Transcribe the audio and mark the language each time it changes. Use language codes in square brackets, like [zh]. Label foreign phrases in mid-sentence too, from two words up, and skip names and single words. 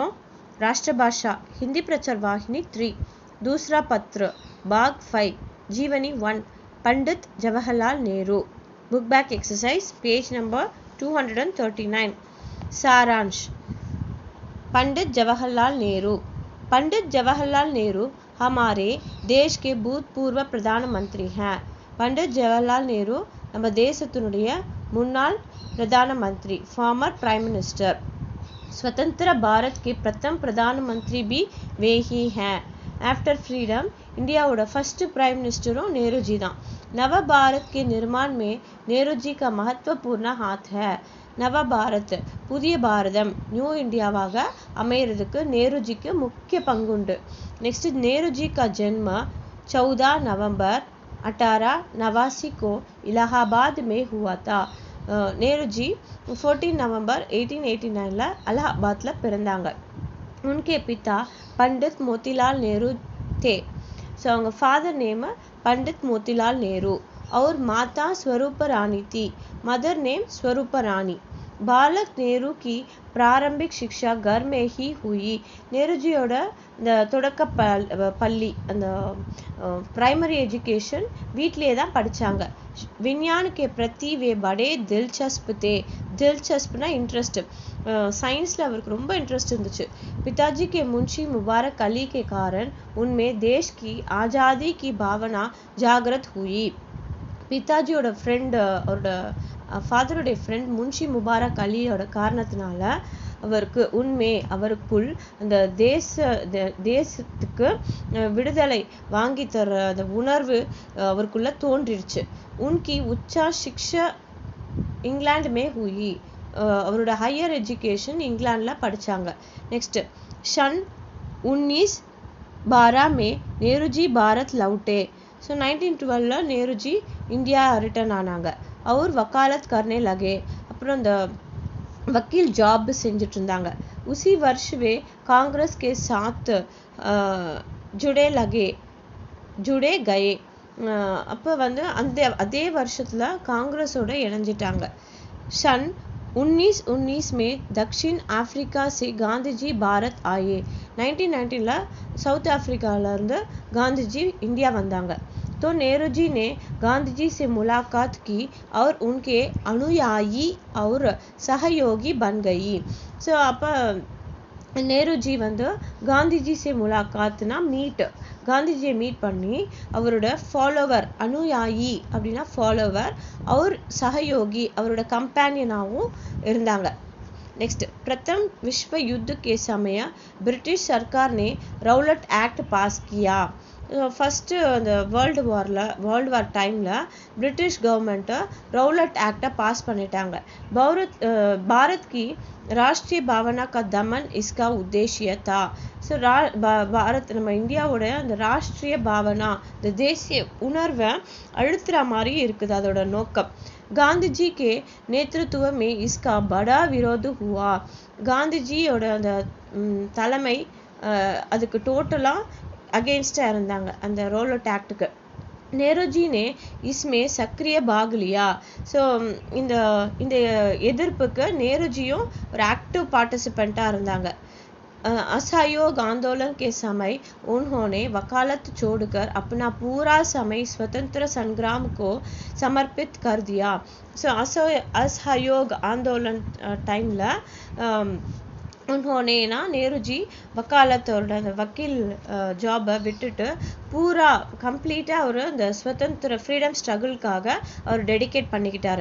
[hi] राष्ट्रभाषा हिंदी प्रचार वाहिनी 3 दूसरा पत्र भाग 5 जीवनी 1 पंडित जवाहरलाल नेहरू [en] book back exercise page number [hi] 239। सारांश। पंडित जवाहरलाल नेहरू हमारे देश के भूतपूर्व प्रधानमंत्री हैं। [ta] पंडित जवाहरलाल नेहरू நம்ம தேசத்தினுடைய முன்னாள் பிரதான மந்திரி [en] former prime minister. [hi] स्वतंत्र भारत के प्रथम प्रधानमंत्री भी वे ही हैं। [en] after freedom India first prime ministeron नेहरू जी தான்। [hi] नव भारत के निर्माण में नेहरू जी का महत्वपूर्ण हाथ है। नव भारत [ta] புதிய பாரதம் நியூ இந்தியாவாக அமையிறதுக்கு நேரு ஜிக்கு முக்கிய பங்குண்டு। [hi] नेक्स्ट नेहरू जी का जन्म 14 नवंबर 1889 को इलाहाबाद में हुआ था। [ta] नेहरू जी 14 नवंबर 1889 अलाहाबाद பிறந்தாங்க। [hi] उनके पिता पंडित मोतीलाल नेहरू थे। सो அவங்க [en] father name [hi] पंडित मोतीलाल नेहरू और माता स्वरूप रानी थी। [en] mother name स्वरूप रानी। [hi] बालक नेहरू की प्रारंभिक शिक्षा घर में ही हुई। [ta] नेहरू जियोட இந்த தொடக்க பள்ளி அந்த [en] primary education [ta] வீட்லயே தான் படிச்சாங்க। [hi] विज्ञान के प्रति वे बड़े दिलचस्प थे। [ta] दिलचस्पना इंटरेस्ट, साइंसல அவருக்கு ரொம்ப इंटरेस्ट இருந்துச்சு। [hi] पिताजी के मुंशी मुबारक अली के कारण उनमें देश की आज़ादी की भावना जागृत हुई। [ta] पिताजिயோட ஃப்ரெண்ட் அவரோட ஃபாதரோட ஃப்ரெண்ட் முன்ஷி முபாரக் அலியோட காரணத்தினால அவருக்குள் அந்த தேசத்துக்கு விடுதலை வாங்கி தர அந்த உணர்வு அவருக்குள்ள தோன்றிடுச்சு। [hi] उनकी उच्च शिक्षा इंग्लैंड में हुई। [ta] அவரோட [en] higher education [ta] இங்கிலாந்துல படிச்சாங்க। [hi] नेक्स्ट सन 1912 में नेहरू जी भारत लौटे। [ta] सो 1912 नेहरू जी [en] India return [ta] ஆனாங்க। [hi] और वकालत करने लगे। [ta] அப்புறம் அந்த वकील जॉब செஞ்சுட்டு இருந்தாங்க। [hi] उसी वर्ष वे कांग्रेस के साथ जुड़े गए। [ta] அப்போ அதே வருஷத்துல காங்கிரஸோட இணைஞ்சிட்டாங்க। [hi] सन 1919 में दक्षिण अफ्रीका से गांधी जी भारत आए। [ta] 1919 साउथ अफ्रीकाல இருந்து गांधी जी इंडिया வந்தாங்க। [hi] तो नेहरू जी ने गांधी जी से मुलाकात की और उनके अनुयायी और सहयोगी बन गई। [ta] सो அப்போ नेहरू जी [hi] गांधी जी से मुलाकातना [ta] मीट गांधी जी मीट பண்ணி அவரோட ஃபாலோவர் अनुयायी அப்படினா ஃபாலோவர் [hi] और सहयोगी [ta] அவரோட கம்பெனியனாவும் இருந்தாங்க। [hi] नेक्स्ट प्रथम विश्व युद्ध के समय ब्रिटिश सरकार ने रौलट एक्ट पास किया। [en] First World War timela British government Rowlatt Act pass பண்ணிட்டாங்க। [hi] भारत की राष्ट्रीय भावना का दमन इसका उद्देश्य था। [ta] सो भारत நம்ம இந்தியாவோட அந்த [hi] राष्ट्रीय भावना [ta] இந்த தேசிய உணர்வை அழுத்துற மாதிரி இருக்குது அதோட நோக்கம்। [hi] गांधी जी के नेतृत्व में इसका बड़ा विरोध हुआ। [ta] गांधी जीயோட அந்த தலைமை அதுக்கு டோட்டலா अगेंस्ट இருந்தாங்க அந்த ரௌலட் ஆக்ட்க்கு। [hi] नेहरू जी ने इसमें सक्रिय भाग लिया। [ta] सो இந்த எதிர்ப்புக்கு நேரு ஜியும் ஒரு ஆக்டிவ் பார்ட்டிசிபெண்டா இருந்தாங்க। [hi] असहयोग आंदोलन के समय उन्होंने वकालत छोड़कर अपना पूरा समय स्वतंत्र संग्राम को समर्पित कर दिया। [ta] सो [hi] असहयोग आंदोलन टाइमला उन्होंने [ta] नेहरू जी वकालतोட அந்த वकील ஜாபை விட்டுட்டு पूरा कंप्लीटा ஒரு அந்த स्वतंत्र [en] freedom strugglekkaaga [ta] அவர் डेडिकेट பண்ணிக்கிட்டாரு।